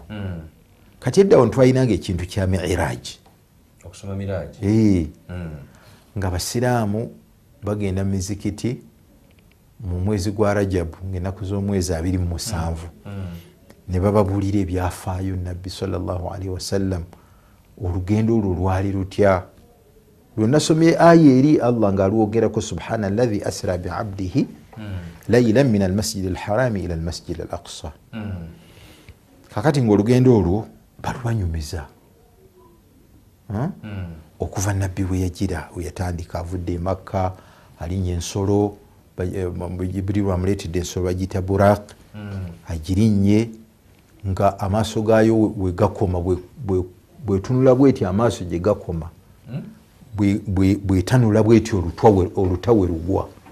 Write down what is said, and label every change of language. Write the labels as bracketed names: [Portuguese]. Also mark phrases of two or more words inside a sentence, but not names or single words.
[Ganda] Kati eddawo ntwalinanga ekintu kya Mi'raj, okusoma Miraaji, nga abasiraamu bagenda mu mizikiti mu mwezi gwa Rajabu ng'ennaku z'omwezi 27 ne bababuulira ebyafaayo Nabbi [Arabic] صلى الله عليه وسلم, [Ganda] olugendo olwo lwali lutya. Lwennasomye aya eri Allah ng'alwogerako [Arabic] سبحان الذي أسرى بعبده ليلا من المسجد الحرام إلى المسجد الأقصى. [Ganda] Kakati ng'olugendo olwo balwanyumiza okuva Nabbi we yagira we yatandika avudde e Makka alinnya ensolo, Jibril amuleetedde ensolo bagiyita Buraq, agirinnye nga amaaso gaayo we gakoma bwetunula bweti amaaso gye gakoma bwetanula bweti olutwa we lugwa.